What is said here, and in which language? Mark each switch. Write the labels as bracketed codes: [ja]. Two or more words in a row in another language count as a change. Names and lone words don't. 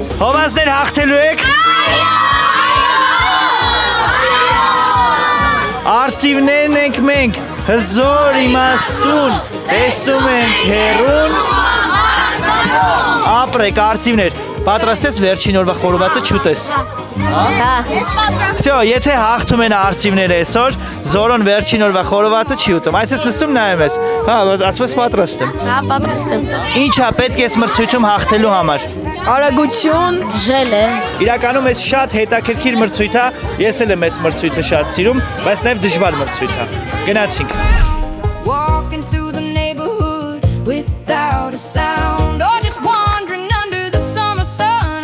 [hy] Հովազներ հաղթելու եք։ Արծիվներն ենք մենք, հզոր իմաստուն, տեսնում ենք հերուն։ Ապրեք արծիվներ, պատրաստես վերջին օրվա խորովածը չուտես։ Всё, եթե հաղթում են արծիվները այսօր, Զորոն վերջին օրվա խորովածը չի ուտում։ Այսպես նստում նայում ես։ Հա, ասում ես պատրաստ եմ։ Հա, պատրաստ եմ։ Ինչ է պետք է մրցույթում հաղթելու համար։ Արագություն, ժել է։ Իրականում էս շատ հետաքրքիր մրցույթ է։ Ես էլ եմ այս մրցույթը շատ սիրում, բայց նաև դժվար մրցույթ է։ Գնացինք։ [en] Walking through the neighborhood without a sound, or just wandering under the summer sun.